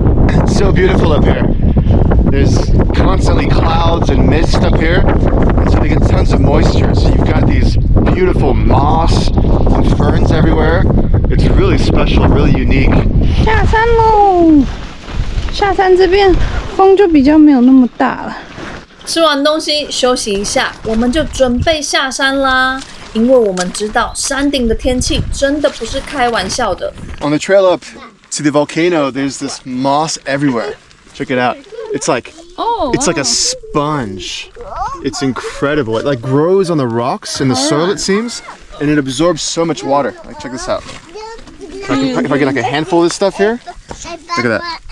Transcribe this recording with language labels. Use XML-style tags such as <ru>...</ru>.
<en>It's so beautiful up here. There's constantly clouds and mist up here, and so they get tons of moisture. So you've got these beautiful moss and ferns everywhere. It's really special, really unique.</en> <zh>下山喽！下山这边风就比较没有那么大了。吃完东西休息一下，我们就准备下山啦。因为我们知道山顶的天气真的不是开玩笑的。</zh> <en>On the trail up to the volcano, there's this moss everywhere. Check it out. It's like a sponge. It's incredible. It like grows on the rocks in the soil, it seems, and it absorbs so much water. Like check this out. If I get like a handful of this stuff here, look at that.</en>